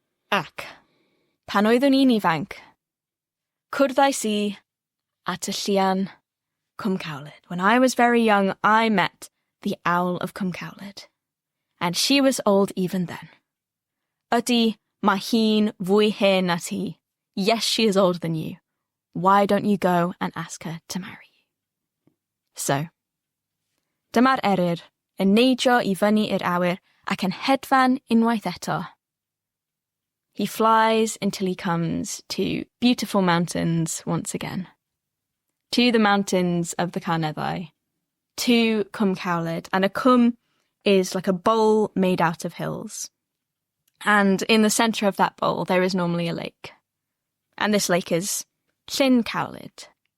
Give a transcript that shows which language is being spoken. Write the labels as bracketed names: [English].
[Welsh] Ac, pan oeddwn i'n ifanc, cwrddais I at Taliesan Cwmcawlyd. [English] When I was very young, I met the Owl of Cwmcawlyd, and she was old even then. [Welsh] Ydy, mae hi'n fwy hen na ti. [English] Yes, she is older than you. Why don't you go and ask her to marry you? [Welsh] So, dyma'r eryr yn neidio I fyny i'r awyr ac yn hedfan unwaith eto. [English] He flies until he comes to beautiful mountains once again. To the mountains of the Carneddau. To Cwmcawlyd. And a cwm is like a bowl made out of hills. And in the centre of that bowl there is normally a lake. And this lake is Llyn Cawlyd.